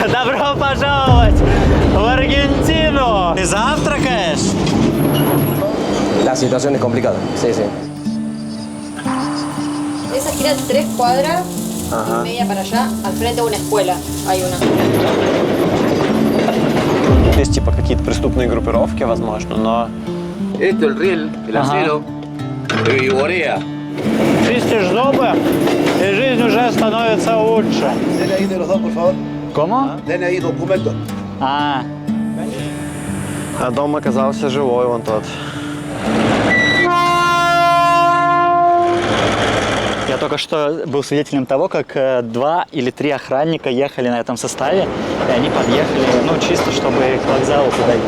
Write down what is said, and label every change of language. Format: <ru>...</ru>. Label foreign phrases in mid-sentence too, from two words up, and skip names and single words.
<ru>Добро пожаловать в Аргентину! Ты завтракаешь?</ru> <es>La situación es complicada, sí, sí. Esa gira 3 cuadras y media para allá, al frente de una escuela hay una.</es> <ru>Есть типа какие-то преступные группировки, возможно, но...</ru> <es>Esto, el riel, el acero, de vigorea.</es> <ru>Чистишь зубы, и жизнь уже становится лучше.</ru> <es>DNI de los dos, por favor. ¿Cómo? DNI, documento.</es> <ru>А дом оказался живой, вон тот. Я только что был свидетелем того, как 2 или 3 охранника ехали на этом составе, и они подъехали, ну, чисто, чтобы к вокзалу туда идти.</ru>